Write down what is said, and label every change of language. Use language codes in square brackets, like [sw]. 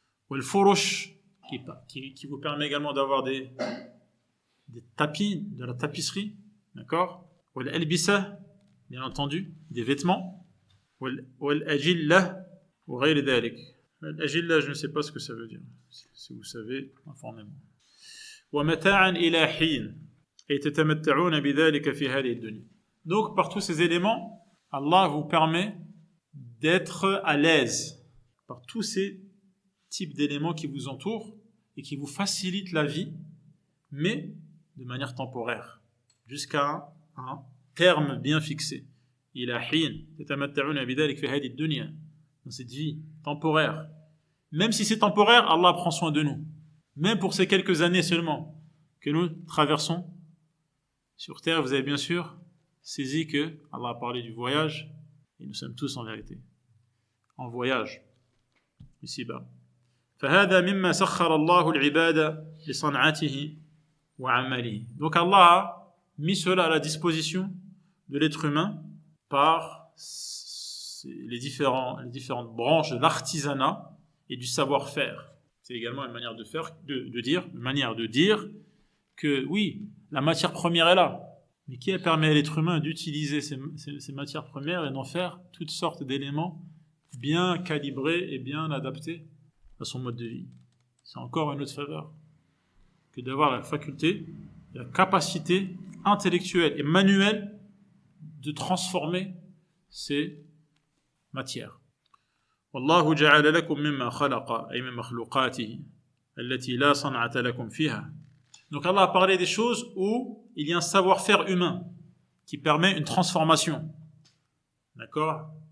[ar] والفرش, [fr] qui vous permet également d'avoir des tapis, de la tapisserie, d'accord. [ar] والألبسة, [fr] bien entendu, des vêtements. [ar] والأجلة وغير ذلك. الأجلة, [fr] je ne sais pas ce que ça veut dire. Si vous savez, informez-moi. [ar] ومتاعا إلى حين, et تتمتعون بذلك في هذه الدنيا. [fr] Donc, par tous ces éléments, Allah vous permet d'être à l'aise par tous ces types d'éléments qui vous entourent et qui vous facilitent la vie, mais de manière temporaire, jusqu'à un terme bien fixé. [ar] إلى حين تتمتعون بذلك في هذه الدنيا, [fr] dans cette vie temporaire. Même si c'est temporaire, Allah prend soin de nous. Même pour ces quelques années seulement que nous traversons sur terre, vous avez bien sûr saisi que Allah a parlé du voyage, et nous sommes tous en vérité en voyage ici-bas. [ar] فهذا مما سخر الله العباد لصنعته وعمله. [fr] Donc Allah a mis cela à la disposition de l'être humain par les différentes branches de l'artisanat et du savoir-faire. C'est également une manière une manière de dire que oui, la matière première est là, mais qui permet à l'être humain d'utiliser ces matières premières et d'en faire toutes sortes d'éléments bien calibrés et bien adaptés à son mode de vie. C'est encore une autre faveur que d'avoir la faculté, la capacité intellectuelle et manuelle de transformer ces matières. [ar] والله جعل لكم مما خلق أي من مخلوقاته التي لا صنعة لكم فيها. [fr] Donc Allah a parlé des choses où il y a un savoir-faire humain qui permet une transformation. D'accord?